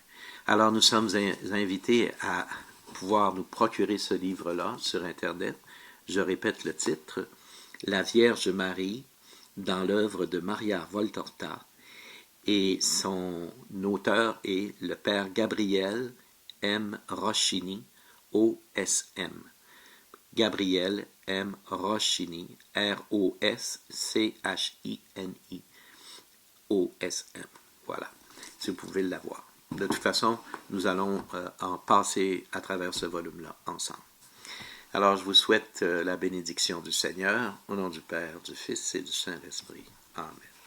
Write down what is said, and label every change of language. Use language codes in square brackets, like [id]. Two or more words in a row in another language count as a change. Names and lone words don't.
[fr] Alors nous sommes invités à pouvoir nous procurer ce livre-là sur Internet. Je répète le titre, La Vierge Marie dans l'œuvre de Maria Voltorta, et son auteur est le père Gabriel M. Roschini, OSM. Gabriel M. Roschini, R-O-S-C-H-I-N-I, OSM. Voilà, si vous pouvez l'avoir. De toute façon, nous allons en passer à travers ce volume-là ensemble. Alors, je vous souhaite la bénédiction du Seigneur, au nom du Père, du Fils et du Saint-Esprit. Amen.